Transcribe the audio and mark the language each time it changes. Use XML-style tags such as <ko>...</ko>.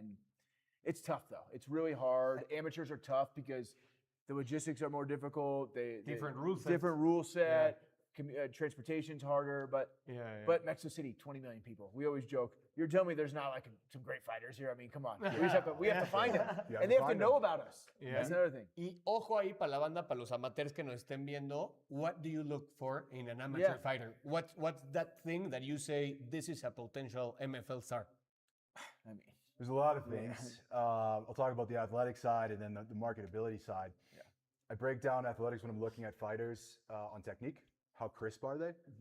<en>And it's tough though. It's really hard. Amateurs are tough because the logistics are more difficult. Different rule sets. Different rule set. Transportation's harder, but Mexico City, 20 million people. We always joke. You're telling me there's not some great fighters here? I mean, come on. We have to find them, and they have to know about us. That's another thing.</en> <es>Y ojo ahí para la banda, para los amateurs que nos estén viendo.</es> <en>What do you look for in an amateur fighter? What's that thing that you say this is a potential MFL star? I mean, there's a lot of things. I'll talk about the athletic side and then the marketability side. Yeah. I break down athletics when I'm looking at fighters on technique. How crisp are they?</en>